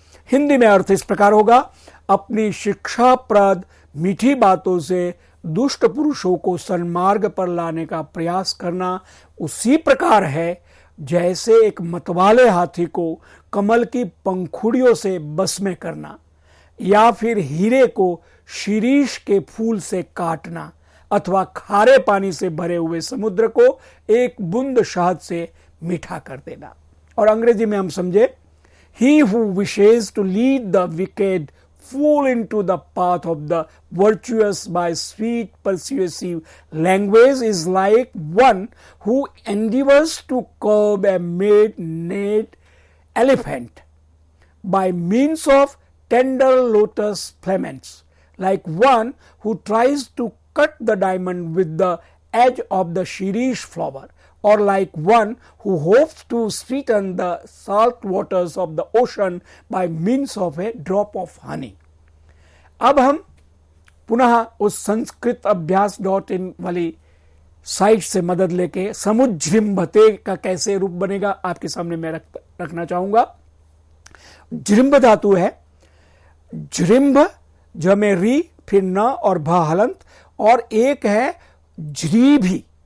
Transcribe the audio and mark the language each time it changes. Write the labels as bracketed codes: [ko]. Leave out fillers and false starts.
[hi] हिंदी में अर्थ इस प्रकार होगा, अपनी शिक्षाप्रद मीठी बातों से दुष्ट पुरुषों को सन्मार्ग पर लाने का प्रयास करना उसी प्रकार है जैसे एक मतवाले हाथी को कमल की पंखुड़ियों से बस में करना, या फिर हीरे को शिरीष के फूल से काटना, अथवा खारे पानी से भरे हुए समुद्र को एक बूंद शहद से मीठा कर देना। और अंग्रेजी में हम समझे, [en] He who wishes to lead the wicked fool into the path of the virtuous by sweet persuasive language is like one who endeavors to curb a mad elephant by means of tender lotus filaments, like one who tries to cut the diamond with the edge of the shirish flower, or like one who hopes to sweeten the salt waters of the ocean by means of a drop of honey. [hi] अब हम पुनः उस संस्कृत अभ्यास.in वाली site से मदद लेके समुज्जृंभते का कैसे रूप बनेगा आपके सामने मैं रखना चाहूंगा। जृंभ धातु है, जृंभ जमे री, फिर न और भ हलंत, और एक है जृभी।